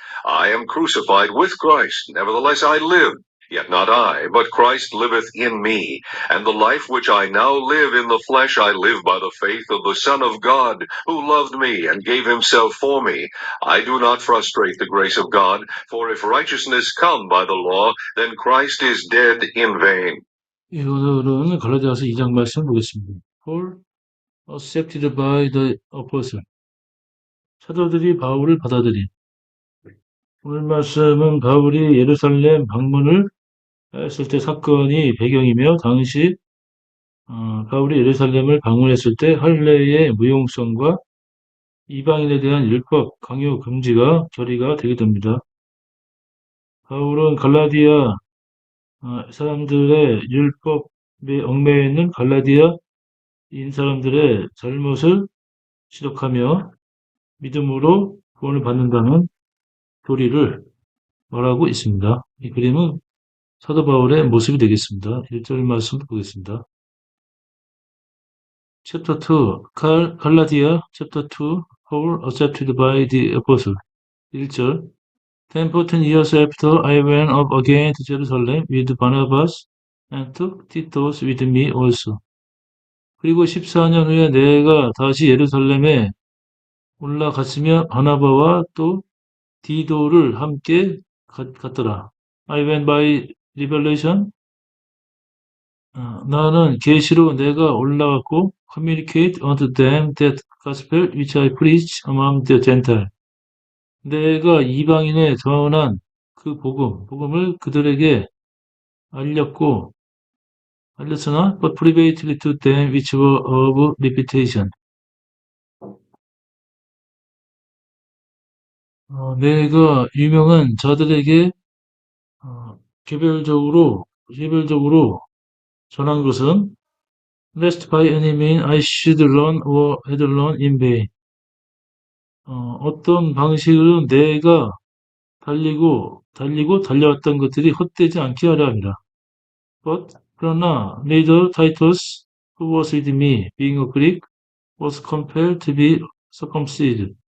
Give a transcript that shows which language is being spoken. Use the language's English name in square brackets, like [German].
[English] I am crucified with Christ, nevertheless I live, yet not I, but Christ liveth in me. And the life which I now live in the flesh I live by the faith of the Son of God, who loved me and gave himself for me. I do not frustrate the grace of God, for if righteousness come by the law, then Christ is dead in vain. [Korean] 예, 오늘은 갈라디아서 2장 말씀을 보겠습니다. [English] Paul accepted by the apostle. [Korean] 사도들이 바울을 받아들인. 오늘 말씀은 바울이 예루살렘 방문을 했을 때 사건이 배경이며 당시 바울이 예루살렘을 방문했을 때 할례의 무용성과 이방인에 대한 율법 강요 금지가 결의가 되게 됩니다. 바울은 갈라디아 사람들의 율법에 얽매여 있는 갈라디아인 사람들의 잘못을 지적하며 믿음으로 구원을 받는다는 교리를 말하고 있습니다. 이 그림은 사도 바울의 모습이 되겠습니다. 1절 말씀 보겠습니다. [English] Chapter 2, 갈라디아 Chapter 2, Paul accepted by the apostle. 1절 Then 14 years after I went up again to Jerusalem with Barnabas and took Titus with me also. [Korean] 그리고 14년 후에 내가 다시 예루살렘에 올라갔으며 바나바와 또 디도를 함께 갔더라. [English] I went by revelation. [Korean] 나는 계시로 내가 올라갔고 [English] communicate unto them that gospel which I preach among the Gentiles. [Korean] 내가 이방인에 전한 그 복음을 그들에게 알렸으나 [English] but privately to them which were of reputation. [Korean] 내가 유명한 자들에게 개별적으로 전한 것은 [English] lest by any means I should learn or had learned in vain. [Korean] 어떤 방식으로 내가 달려왔던 것들이 헛되지 않게 하려 함이라. [English] 그러나 neither Titus, who was with me, being a Greek, was compelled to be circumcised.